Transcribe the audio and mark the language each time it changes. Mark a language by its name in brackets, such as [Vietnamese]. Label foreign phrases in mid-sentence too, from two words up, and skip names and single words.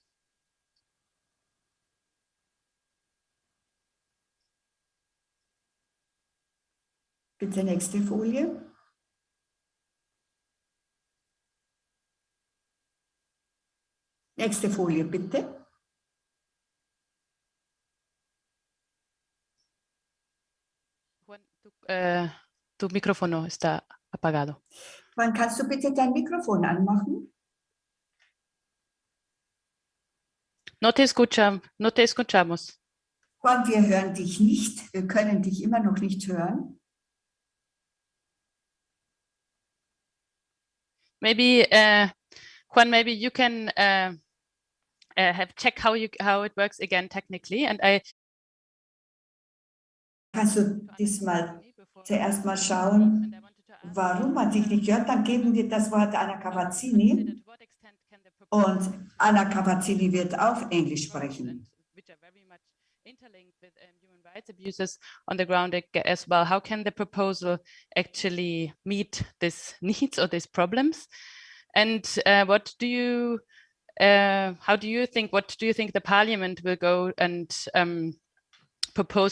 [German] Bitte nächste Folie. Nächste Folie, bitte. [Spanish] Tu micrófono está apagado. [German] Juan, kannst du bitte dein Mikrofon anmachen? [Spanish] No te escuchamos. [German] Juan, wir hören dich nicht. Wir können dich immer noch nicht hören. [English] Maybe, Juan, maybe you can have check how it works again technically. And [German] Kannst du diesmal zuerst mal schauen, warum man dich nicht hört? Dann geben wir das Wort Anna Cavazzini. Und Anna Cavazzini wird auf Englisch sprechen. [English] Interlinked with human rights abuses on the ground as well. How can the proposal actually meet these needs or these problems? And what do you think the Parliament will go and propose?